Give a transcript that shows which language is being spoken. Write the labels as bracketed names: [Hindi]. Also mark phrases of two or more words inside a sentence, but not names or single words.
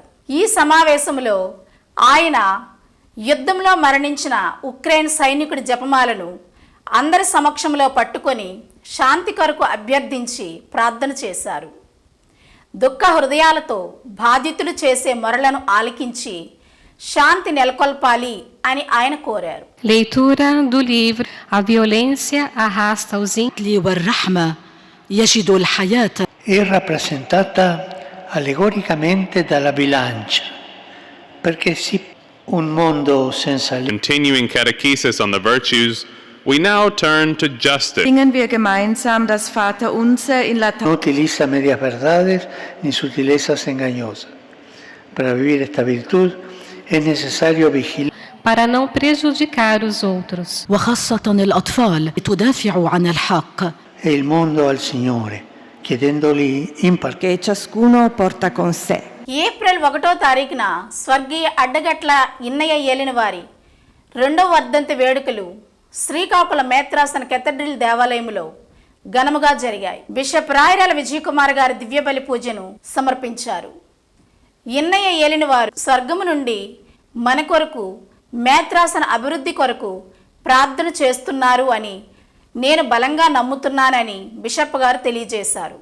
[Telugu] ఈ సమావేశంలో ఆయన యుద్ధంలో మరణించిన ఉక్రెయిన్ సైనికుడి జపమాలను అందరి సమక్షంలో పట్టుకొని శాంతి కొరకు అభ్యర్థించి ప్రార్థన చేశారు. దుఃఖ హృదయాలతో బాధితులు చేసే మొరలను ఆలకించి శాంతి నెలకొల్పాలి అని ఆయన కోరారు. [Portuguese] Leitura do livro A violência arrasta os ímpios [Arabic] والرحمة يجد الحياة [Italian] è rappresentata allegoricamente dalla bilancia, perché si un mondo senza [English] Continuing catechesis on the virtues, we now turn to justice. [German] Singen wir gemeinsam das Vaterunser in Latein. [Spanish] no utiliza medias verdades ni sutilezas engañosas. Para vivir esta virtud es necesario vigilar [Portuguese] para não prejudicar os outros. [Arabic] وخاصة الأطفال تدافع عن الحق. [Italian] e il mondo al Signore, chiedendogli in particolare Che ciascuno porta con sé. [Telugu] ఏప్రిల్ 1వ తారీఖున స్వర్గీయ అడ్డగట్ల ఇన్నయ్య ఏలినవారి 2వ వర్ధంతి వేడుకలు శ్రీకాకుళం మేత్రాసన కేథడ్రల్ దేవాలయంలో ఘనముగా జరిగాయి. బిషప్ రాయరాల విజయ్ కుమార్ గారి దివ్య బలి పూజను సమర్పించారు. ఇన్నయ్య ఏలినవారు స్వర్గము నుండి మన కొరకు మేత్రాసన అభివృద్ధి కొరకు ప్రార్థన చేస్తున్నారు అని నేను బలంగా నమ్ముతున్నానని బిషప్ గారు తెలియజేశారు.